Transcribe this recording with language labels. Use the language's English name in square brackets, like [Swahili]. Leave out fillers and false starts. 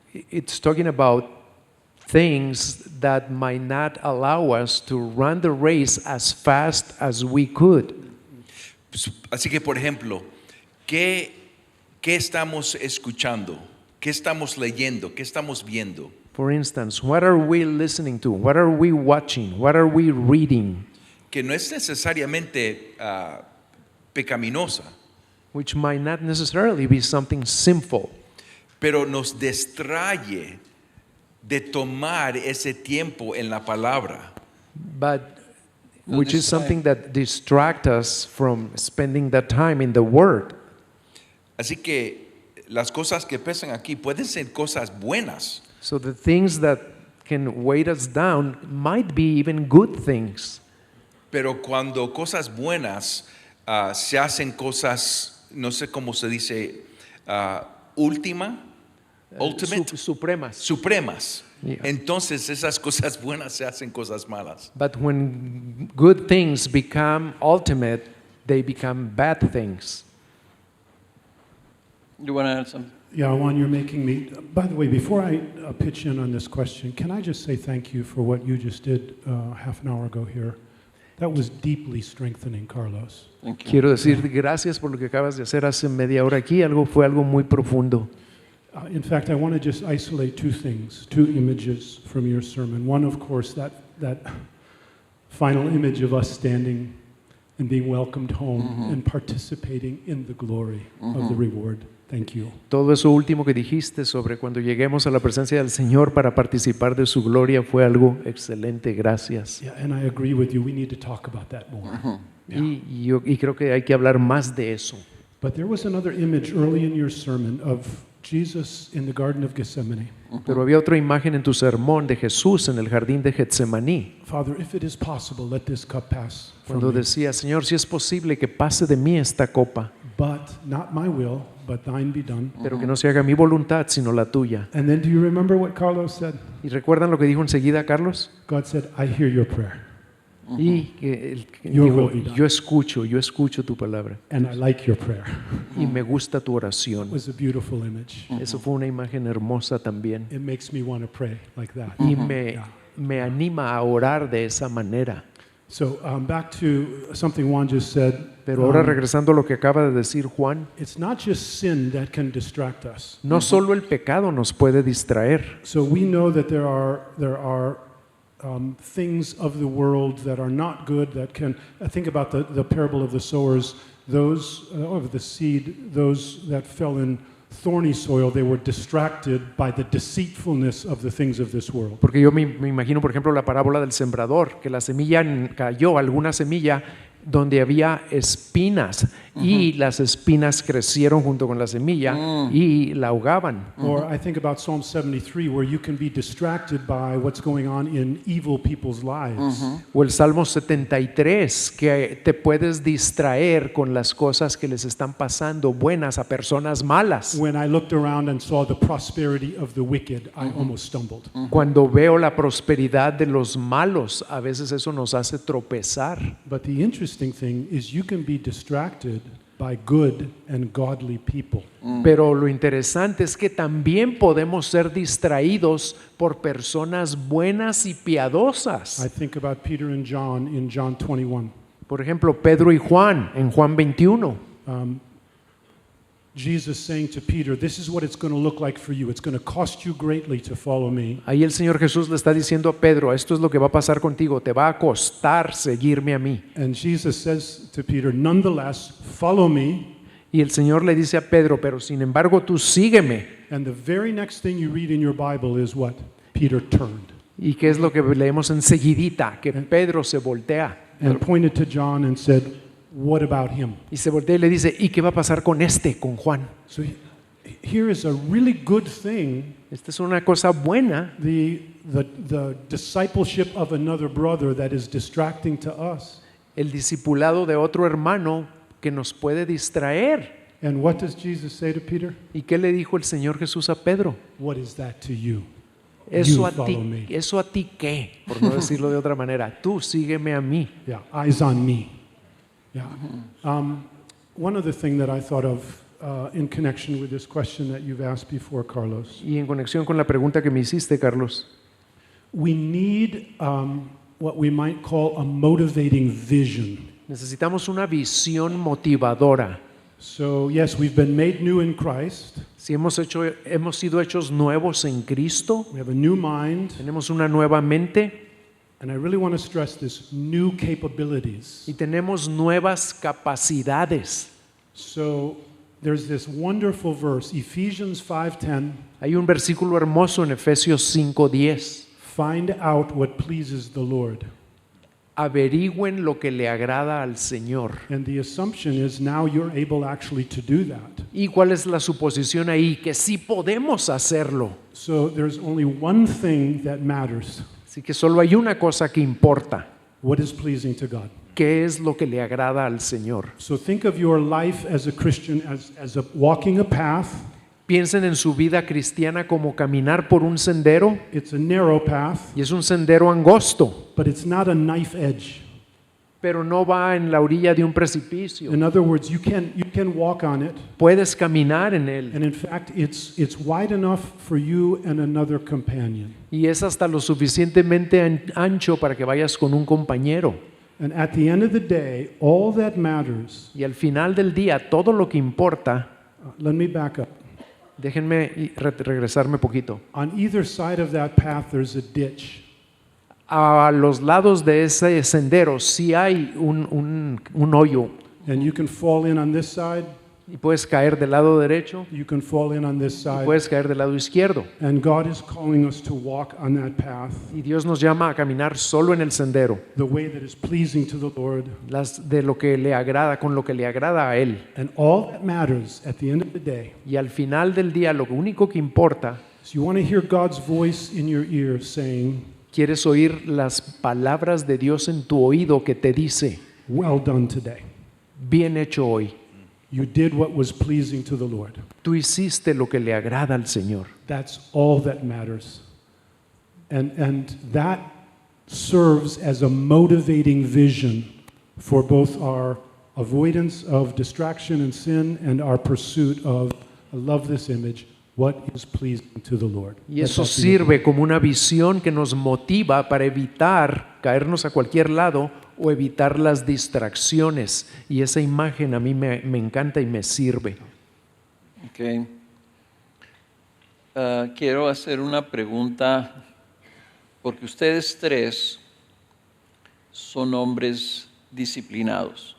[English] It's talking about things that might not allow us to run the race as fast as we could. [Spanish] Así que, por ejemplo, ¿qué estamos escuchando? ¿Qué estamos leyendo? ¿Qué estamos viendo? [English] For instance, what are we listening to? What are we watching? What are we reading? [Spanish] Que no es necesariamente pecaminosa, [English] Which might not necessarily be something sinful, [Spanish] pero nos distrae de tomar ese tiempo en la palabra. [English] but [Spanish] No [English] which is [Spanish] distrae. [English] something that distracts us from spending that time in the Word. [Spanish] Así que las cosas que pesan aquí pueden ser cosas buenas, [English] So the things that can weight us down might be even good things. [Spanish] pero cuando cosas buenas se hacen cosas, no sé cómo se dice, ultimate, Supremas. supremas. [English] Yeah. [Spanish] Entonces esas cosas buenas se hacen cosas malas. [English] But when good things become ultimate, they become bad things. You want to add something? Yeah, Juan, you're making me. By the way, before I pitch in on this question, can I just say thank you for what you just did half an hour ago here? That was deeply strengthening, Carlos. Thank you. [Spanish] Quiero decir gracias por lo que acabas de hacer hace media hora aquí. Fue algo muy profundo. [English] In fact, I want to just isolate two things, two images from your sermon. One, of course, that final image of us standing and being welcomed home and participating in the glory of the reward. Thank you. [Spanish] Todo eso último que dijiste sobre cuando lleguemos a la presencia del Señor para participar de su gloria fue algo excelente. Gracias. [English] Yeah, and I agree with you. We need to talk about that more. Yeah. [Spanish] Y creo que hay que hablar más de eso. [English] But there was another image early in your sermon of Jesus in the Garden of Gethsemane. [Spanish] Pero había otra imagen en tu sermón de Jesús en el jardín de Getsemaní, [English] Father, if it is possible, let this cup pass from [Spanish] cuando [English] me. [Spanish] decía, Señor, si es posible que pase de mí esta copa, [English] But not my will, but thine be done. [Spanish] pero que no se haga mi voluntad, sino la tuya. [English] And then do you remember what Carlos said? [Spanish] ¿Y recuerdan lo que dijo enseguida Carlos? [English] God said, I hear your prayer, [Spanish] Y que él [English] Your [Spanish] dijo, [English] will be done. [Spanish] yo escucho tu palabra [English] and I like your prayer. [Spanish] y me gusta tu [English] It [Spanish] oración. [English] was a beautiful image. [Spanish] Eso fue una imagen hermosa también. [English] It makes me want to pray like that. [Spanish] Y [English] Yeah. [Spanish] me anima a orar de esa manera. [English] So back to something Juan just said. [Spanish] Pero ahora regresando a lo que acaba de decir Juan, [English] It's not just sin that can distract us. [Spanish] no solo el pecado nos puede distraer. [English] So we know that there are things of the world that are not good that can. Think about the parable of the sowers. Those of the seed, those that fell in thorny soil, they were distracted by the deceitfulness of the things of this world. [Spanish] Porque yo me imagino, por ejemplo, la parábola del sembrador, que la semilla cayó, alguna semilla donde había espinas y las espinas crecieron junto con la semilla y la ahogaban. [English] Or I think about Psalm 73, where you can be distracted by what's going on in evil people's lives. [Spanish] O el Salmo 73, que te puedes distraer con las cosas que les están pasando buenas a personas malas. [English] When I looked around and saw the prosperity of the wicked, I almost stumbled. [Spanish] Cuando veo la prosperidad de los malos, a veces eso nos hace tropezar. [English] But the interesting thing is you can be distracted by good and godly people. [Spanish] Pero lo interesante es que también podemos ser distraídos por personas buenas y piadosas. [English] I think about Peter and John in John 21. [Spanish] Por ejemplo, Pedro y Juan en Juan 21. [English] Jesus saying to Peter, this is what it's going to look like for you. It's going to cost you greatly to follow me. [Spanish] Ahí el Señor Jesús le está diciendo a Pedro, esto es lo que va a pasar contigo, te va a costar seguirme a mí. [English] And Jesus says to Peter, nonetheless, follow me. [Spanish] Y el Señor le dice a Pedro, pero sin embargo tú sígueme. [English] And the very next thing you read in your Bible is what? Peter turned [Spanish] ¿Y qué es lo que leemos enseguidita? Que Pedro se voltea. [English] and pointed to John and said, what about him? [Spanish] Y se voltea y le dice, ¿y qué va a pasar con con Juan? [English] So here is a really good thing, [Spanish] Esta es una cosa buena, [English] the discipleship of another brother that is distracting to us. [Spanish] el discipulado de otro hermano que nos puede distraer. [English] And what does Jesus say to Peter? [Spanish] ¿Y qué le dijo el Señor Jesús a Pedro? [English] What is that to you? [Spanish] Eso [English] You [Spanish] a [English] follow me. [Spanish] ti, eso a ti qué, por no decirlo de otra manera. Tú sígueme a mí. [English] Yeah, eyes on me. Yeah. One other thing that I thought of in connection with this question that you've asked before, Carlos. [Spanish] Y en conexión con la pregunta que me hiciste, Carlos, [English] We need what we might call a motivating vision. [Spanish] necesitamos una visión motivadora. [English] So, yes, we've been made new in Christ. [Spanish] Si hemos sido hechos nuevos en Cristo, [English] We have a new mind. [Spanish] tenemos una nueva mente [English] And I really want to stress this new capabilities. [Spanish] y tenemos nuevas capacidades. [English] So, there's this wonderful verse, Ephesians 5:10. [Spanish] Hay un versículo hermoso en Efesios 5:10. [English] Find out what pleases the Lord. [Spanish] Averigüen lo que le agrada al Señor. [English] And the assumption is now you're able actually to do that. [Spanish] ¿Y cuál es la suposición ahí? Que sí podemos hacerlo. [English] So there's only one thing that matters. [Spanish] Así que solo hay una cosa que importa. [English] What is pleasing to God? [Spanish] ¿Qué es lo que le agrada al Señor? [English] So think of your life as a Christian as walking a path. [Spanish] Piensen en su vida cristiana como caminar por un sendero, [English] It's a narrow path, [Spanish] y es un sendero angosto, [English] but it's not a knife edge. [Spanish] pero no va en la orilla de un precipicio. [English] In other words, you can walk on it, [Spanish] Puedes caminar en él, [English] and in fact it's wide enough for you and another companion. [Spanish] y es hasta lo suficientemente ancho para que vayas con un compañero. [English] And at the end of the day, all that matters, [Spanish] Y al final del día, todo lo que importa, [English] let me back up. [Spanish] déjenme regresarme poquito. [English] On either side of that path, there's a ditch. [Spanish] A los lados de ese sendero sí hay un hoyo, [English] And you can fall in on this side, [Spanish] y puedes caer del lado derecho [English] you can fall in on this [Spanish] y [English] side. [Spanish] puedes caer del lado izquierdo. [English] And God is calling us to walk on that path [Spanish] Y Dios nos llama a caminar solo en el sendero, [English] the way that is pleasing to the Lord. [Spanish] de lo que le agrada, con lo que le agrada a Él. [English] And all that matters at the end of the day [Spanish] Y al final del día, lo único que importa, [English] is you want to hear God's voice in your ear saying, [Spanish] quieres oír las palabras de Dios en tu oído que te dice, [English] well done today. [Spanish] bien hecho hoy. [English] You did what was pleasing to the Lord. [Spanish] Tú hiciste lo que le agrada al Señor. [English] That's all that matters. And that serves as a motivating vision for both our avoidance of distraction and sin and our pursuit of, I love this image, what is pleasing to the Lord. [Spanish] Y eso sirve como una visión que nos motiva para evitar caernos a cualquier lado o evitar las distracciones. Y esa imagen a mí me encanta y me sirve. [English] Okay. [Spanish] Quiero hacer una pregunta, porque ustedes tres son hombres disciplinados.